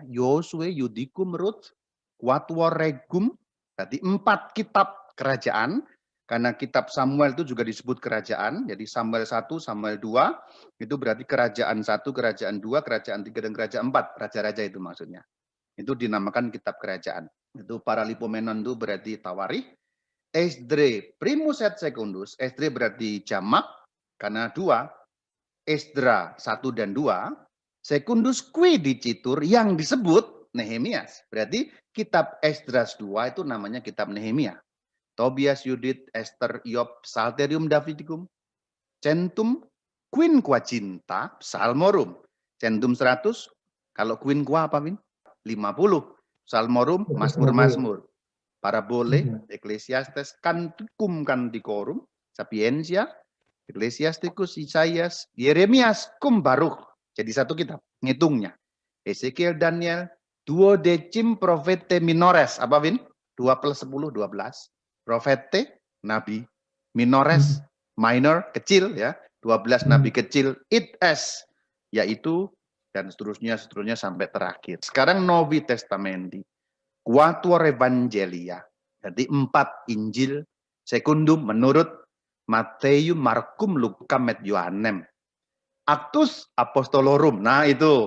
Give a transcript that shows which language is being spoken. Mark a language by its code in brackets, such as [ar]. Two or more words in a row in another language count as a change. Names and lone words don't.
[la] Josue, Judicum, Ruth, Quatuor Regum, [id] berarti 4 kitab kerajaan. Karena kitab Samuel itu juga disebut kerajaan, jadi Samuel 1, Samuel 2, itu berarti kerajaan 1, kerajaan 2, kerajaan 3, dan kerajaan 4, raja-raja itu maksudnya. Itu dinamakan kitab kerajaan. Itu Paralipomenon itu berarti tawarikh. [la] Esdre primus et secundus, [id] Esdre berarti jamak, karena 2, Esdra 1 dan 2, [la] secundus qui dicitur, [id] yang disebut Nehemias. Berarti kitab Esdras 2 itu namanya kitab Nehemia. Tobias, Yudit, Esther, [la] Iyob, Psalterium Davidicum, Centum, Quinquaginta, Psalmorum. [id] Centum 100, kalau quinqua apa, Win? 50. Psalmorum, Mazmur-Mazmur. [la] Parabole, Ecclesiastes, Canticum Canticorum, Sapientia, Ecclesiasticus, Isaias, Yeremias, cum Baruch. [id] Jadi satu kitab, ngitungnya. Ezekiel, Daniel, [la] duodecim profete minores. [id] Apa, Win? 2 plus 10, 12. Profete, nabi. Minores, minor, kecil ya. 12 nabi kecil. It as, yaitu, dan seterusnya sampai terakhir. [la] Sekarang Novi Testamenti. Quatuor Evangelia. [id] Jadi 4 Injil. Secundum menurut Matthew, Markum, Luka, [la] et Yohanem. Actus Apostolorum. [id] Nah itu.